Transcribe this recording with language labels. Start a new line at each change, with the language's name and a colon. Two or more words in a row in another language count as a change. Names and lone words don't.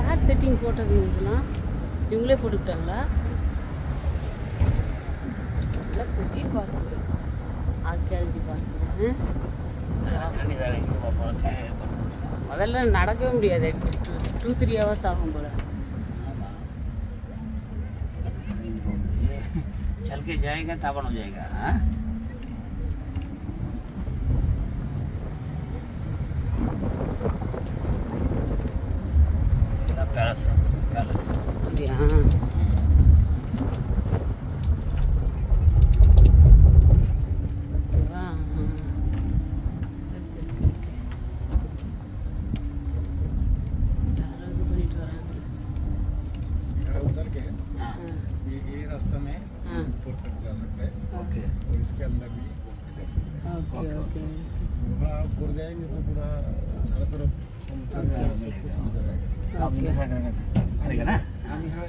Tamil: செட்டிங் போட்டதுங்க இதெல்லாம் இவங்களே போட்டுக்கிட்டாங்களா? நல்லா பெரிய பார்க்கு,
English: archaeology park.
Tamil: முதல்ல நடக்கவே முடியாது, 2-3 hours ஆகும் போல.
Hindi: चल के जाएगा तावन हो जाएगा. हाँ
English: palace palace
Tamil: அப்படியா? ஓகேவா? யாரோ இது பண்ணிட்டு வராங்க.
Hindi: उधर के ये रास्ता में ऊपर तक जा सकते हैं. ओके और इसके अंदर भी देख सकते हैं.
English: okay okay
Hindi: वहाँ आप ऊपर जाएंगे तो पूरा चारों तरफ करेगा ना. हम यहाँ